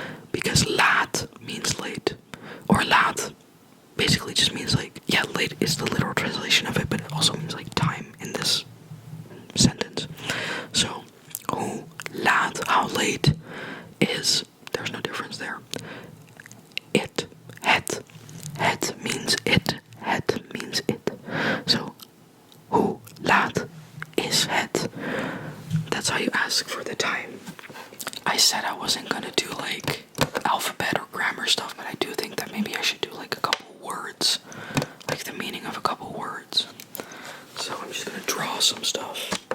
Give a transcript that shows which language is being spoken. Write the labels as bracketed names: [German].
[English] Because laat means late, or laat basically just means like, yeah, late is the literal translation of it, but it also means like time in this sentence. So, [Dutch] hoe laat, [English] how late is, there's no difference there. It, het means it, het means it. [Dutch] So, hoe laat is het? [English] That's how you ask for the time. I said I wasn't gonna do like alphabet or grammar stuff, but I do think that maybe I should do like a couple words, like the meaning of a couple words. So I'm just gonna draw some stuff.